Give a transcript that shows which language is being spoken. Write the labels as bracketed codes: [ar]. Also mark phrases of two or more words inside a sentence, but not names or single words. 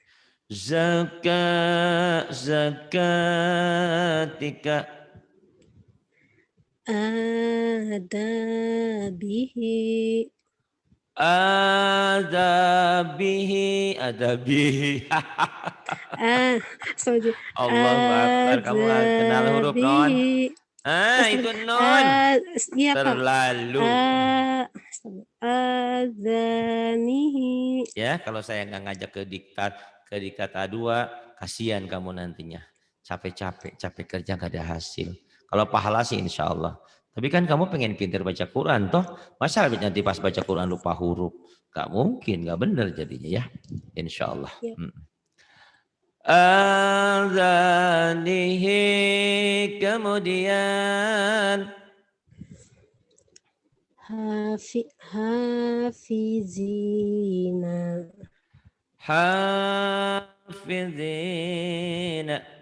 [ar] Zakatika. Adabihi. Adabihi. [en] Ah, sorry. [ar] Allahu Akbar. [id] Kamu nggak kenal huruf non? [ar] Adabihi. [id] Itu Astaga. nun. Iya Pak. Terlalu. [ar] Azanihi. [id] Ya, kalau saya nggak ngajak ke diktat A2, kasihan kamu nantinya. Capek-capek, capek kerja nggak ada hasil. Kalau pahala sih [ar] insya Allah. [id] Tapi kan kamu pengen pintar baca Quran toh. Masa nanti pas baca Quran lupa huruf? Gak mungkin, gak benar jadinya ya. Insya Allah. Ya. [ar] Azanihi. [id] Kemudian. [ar] Hafizina. Hafizina.